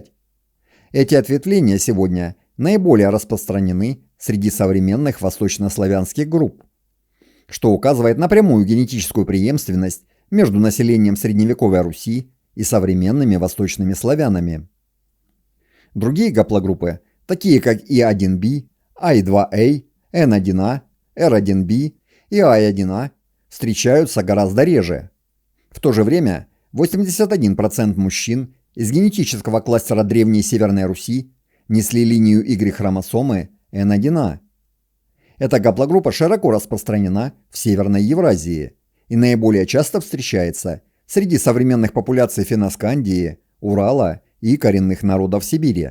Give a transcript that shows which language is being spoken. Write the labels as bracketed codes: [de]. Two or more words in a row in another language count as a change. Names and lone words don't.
[ru] Эти ответвления сегодня наиболее распространены среди современных восточнославянских групп, что указывает на прямую генетическую преемственность между населением средневековой Руси и современными восточными славянами. Другие гаплогруппы, такие как I1b, I2a, N1a, R1b и I1a, встречаются гораздо реже. В то же время 81% мужчин из генетического кластера Древней Северной Руси несли линию Y-хромосомы N1a. Эта гаплогруппа широко распространена в Северной Евразии и наиболее часто встречается среди современных популяций Финно-Скандии, Урала и коренных народов Сибири.